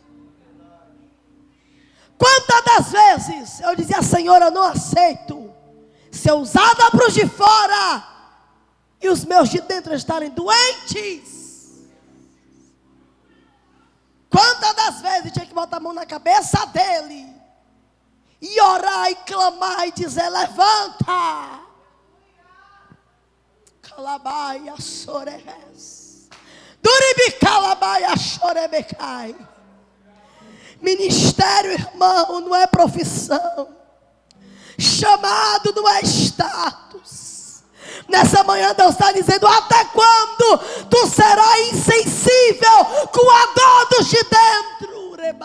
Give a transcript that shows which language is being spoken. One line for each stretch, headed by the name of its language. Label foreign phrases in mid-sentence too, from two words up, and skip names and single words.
Portuguese: Quantas das vezes eu dizia, Senhor, eu não aceito ser usada para os de fora e os meus de dentro estarem doentes. Quantas das vezes eu tinha que botar a mão na cabeça dele e orar e clamar e dizer, levanta. Calabaia soreres. Duribicalabaia chorebecai. Ministério, irmão, não é profissão. Chamado não é status. Nessa manhã Deus está dizendo, até quando tu serás insensível com a dor dos de dentro?